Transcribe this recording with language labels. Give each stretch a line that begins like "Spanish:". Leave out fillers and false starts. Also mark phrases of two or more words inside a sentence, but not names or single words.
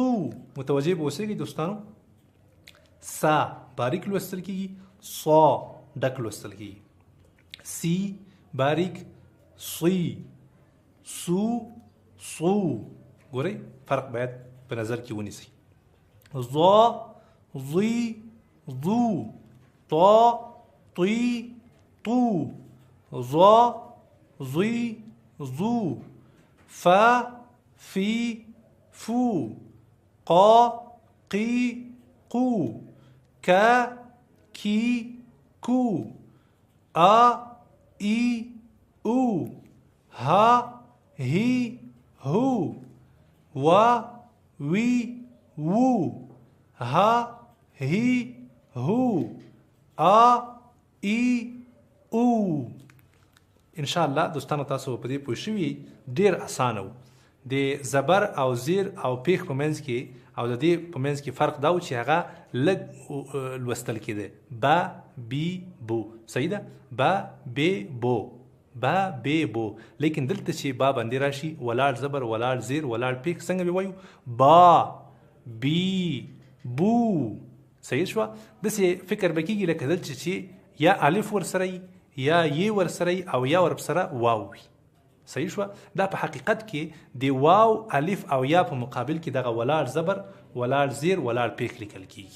Pashto: متوجه به اوسئ دوستانو. سا باریک لوستل کیږي، صا ډک لوستل کیږي. سی باریک، صی، سو صو. ګورئ فرق باید په نظر کې ونیسئ. ضا ضی ضو، طا طی طو، ضا ضی ضو، فا فی فو، قا قی قو، کا کی کو، آ ای او، ها هی هو، وا وی وو، ها هی هو، آ ای او.
Arabic: ان شاء الله
Pashto: دوستانو تاسو په دې پوه شوي ډیر اسانه و. د زبر او زیر او پیښ په منځ کې او د دې په منځ کې فرق دا و چې هغه لږ لوستل کېده. با بی بو، صحیح ده. با بی بو، با بی بو. لیکن دلته چې با باندې راشي ولاړ زبر ولاړ زیر ولاړ پیښ څنګه به وایو؟ با بی بو. صحیح شوه. داسې فکر به کېږي لکه دلته چې یا الف ورسره یا یې ورسره او یا ورسره واو وي. صحیح شوه. دا په حقیقت کې د واو الف او یا په مقابل کې دغه ولاړ زبر ولاړ زیر ولاړ پیښ لیکل کیږي.